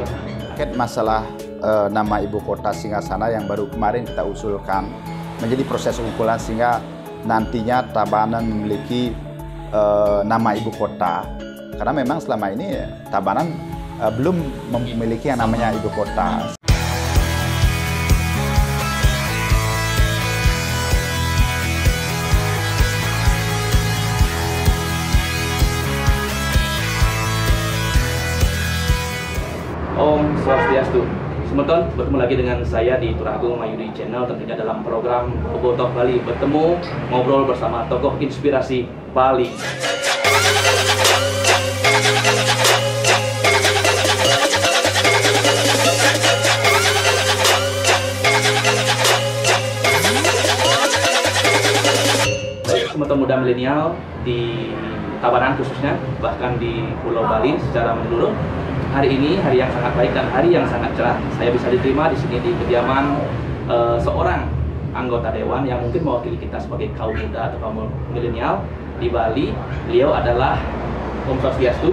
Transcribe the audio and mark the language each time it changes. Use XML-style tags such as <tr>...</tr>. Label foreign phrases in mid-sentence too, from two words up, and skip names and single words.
<id>Terkait masalah nama ibu kota Singgasana yang baru kemarin kita usulkan menjadi proses ungkulan sehingga nantinya Tabanan memiliki nama ibu kota. Karena memang selama ini Tabanan belum memiliki yang namanya ibu kota. Om Swastiastu. Semeton, bertemu lagi dengan saya di Turagung Mayudi Channel, tentunya dalam program Bobotoh Bali, bertemu ngobrol bersama tokoh inspirasi Bali. Semeton muda milenial di Tabanan khususnya, bahkan di Pulau Bali secara menyeluruh. Hari ini hari yang sangat baik dan hari yang sangat cerah. Saya bisa diterima di sini di kediaman seorang anggota dewan yang mungkin mewakili kita sebagai kaum muda atau kaum milenial di Bali. Beliau adalah Om Swastiastu.</id>